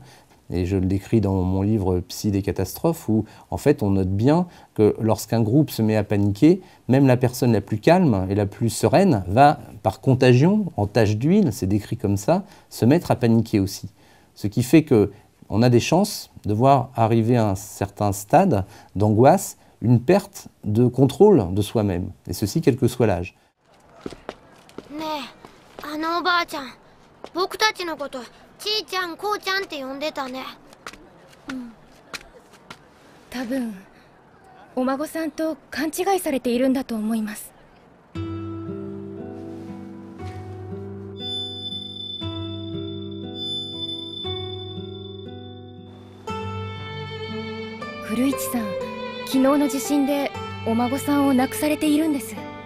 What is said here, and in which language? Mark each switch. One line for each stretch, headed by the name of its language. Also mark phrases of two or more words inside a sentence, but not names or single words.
French: Et je le décris dans mon livre Psy des catastrophes, où en fait on note bien que lorsqu'un groupe se met à paniquer, même la personne la plus calme et la plus sereine va, par contagion, en tache d'huile, c'est décrit comme ça, se mettre à paniquer aussi. Ce qui fait qu'on a des chances de voir arriver à un certain stade d'angoisse une perte de contrôle de soi-même, et ceci quel que soit l'âge.
Japanese: ちいちゃん、こうちゃんって呼んでたね。多分お孫さんと勘違いされているんだと思います。古市さん、昨日の地震でお孫さんを亡くされているんです。